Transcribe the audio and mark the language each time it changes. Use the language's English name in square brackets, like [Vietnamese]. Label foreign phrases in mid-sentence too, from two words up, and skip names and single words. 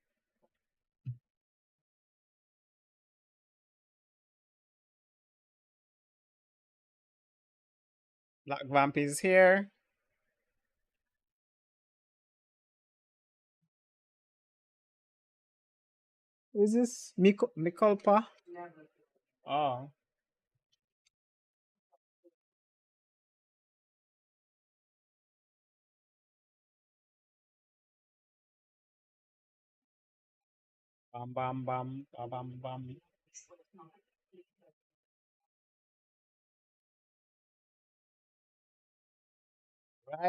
[English] BlackVampja is here. Who is this? Mikolpa? Oh. Bam bam bam bam bam bam. Right.